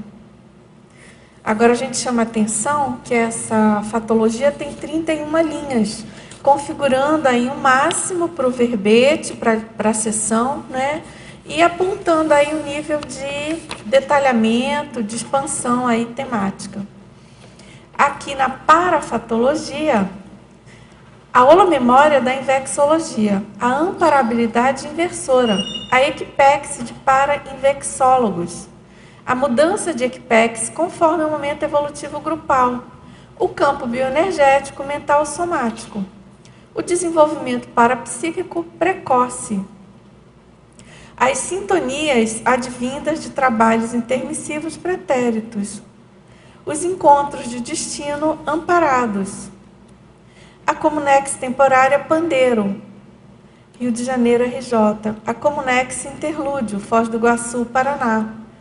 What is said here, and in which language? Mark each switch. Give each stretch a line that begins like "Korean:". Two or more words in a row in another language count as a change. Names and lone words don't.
Portuguese: Agora a gente chama a atenção que essa fatologia tem 31 linhas, configurando aí um máximo para o verbete, para a sessão, né? E apontando aí um nível de detalhamento, de expansão aí temática. Aqui na parafatologia, a holomemória da invexologia, a amparabilidade inversora, a equipex de para-invexólogos, a mudança de equipex conforme o momento evolutivo grupal, o campo bioenergético mental somático, o desenvolvimento parapsíquico precoce, as sintonias advindas de trabalhos intermissivos pretéritos, os encontros de destino amparados, a Comunex temporária Pandeiro, Rio de Janeiro, RJ, a Comunex Interlúdio, Foz do Iguaçu, Paraná,